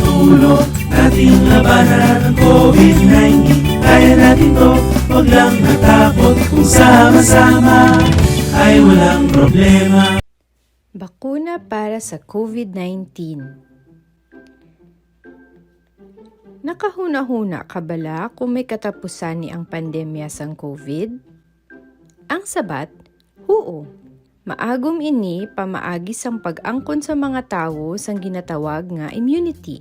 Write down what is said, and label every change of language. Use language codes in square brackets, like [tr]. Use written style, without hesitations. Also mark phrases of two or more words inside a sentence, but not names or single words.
[tl] Isusulong natin labanan ang COVID-19. Kaya natin to, huwag lang natakot. Kung sama-sama ay walang problema. Bakuna para sa COVID-19. [hil] Nakahuna-huna ka bala kung may katapusan ni ang pandemya sang COVID? Ang sabat, oo. Maagom ini pamaagi sang pag-angkon sa mga tawo sang ginatawag nga immunity.